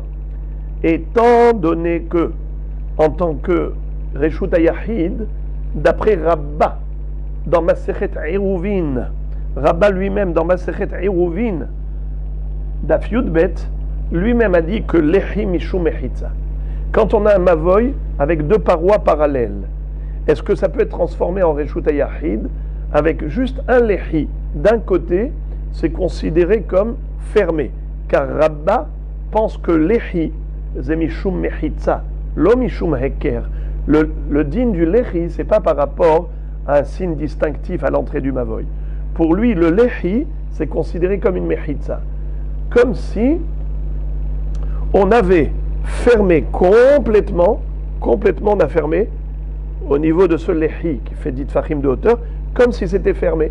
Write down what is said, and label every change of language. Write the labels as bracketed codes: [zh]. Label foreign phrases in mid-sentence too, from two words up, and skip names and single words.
[fr] Étant donné que, en tant que [he] רשות היחיד, [fr] d'après Rabba, dans Masechet Eruvin, Rabba lui-même, dans Masechet Eruvin, [he] דף י"ב, [fr] lui-même a dit que [he] לחי משום מחיצה. [fr] Quand on a un mavoy avec deux parois parallèles, est-ce que ça peut être transformé en [he] רשות היחיד [fr] avec juste un lehi d'un côté? C'est considéré comme fermé, car Rabba pense que lehi c'est [he] משום מחיצה, לא משום היכר. [fr] Le din du lehi, c'est pas par rapport à un signe distinctif à l'entrée du mavoy. Pour lui, le lehi, c'est considéré comme une mechitza, comme si on avait fermé complètement on a fermé au niveau de ce lehi qui fait 10 tfachim de hauteur, comme si c'était fermé.